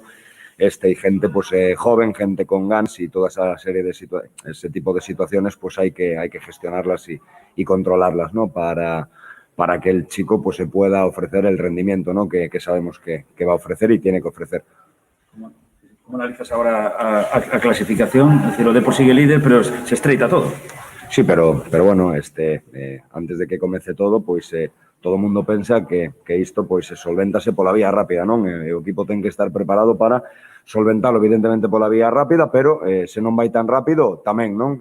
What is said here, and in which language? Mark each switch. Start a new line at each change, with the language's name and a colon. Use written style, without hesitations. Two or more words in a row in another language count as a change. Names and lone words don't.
Spanish: Y gente pues joven, gente con ganas y toda esa serie de ese tipo de situaciones pues hay que gestionarlas y controlarlas, ¿no? Para que el chico pues se pueda ofrecer el rendimiento, ¿no? que sabemos que va a ofrecer y tiene que ofrecer.
Galician: ¿Cómo analizas ahora a clasificación?
Spanish: Es decir,
Galician: o Depor sigue líder, pero se estreita todo. Sí, pero bueno, antes de que comience todo, pues todo o mundo pensa que isto pois se solventase pola vía rápida, non? O equipo ten que estar preparado para solventalo evidentemente pola vía rápida, pero se non vai tan rápido tamén, non?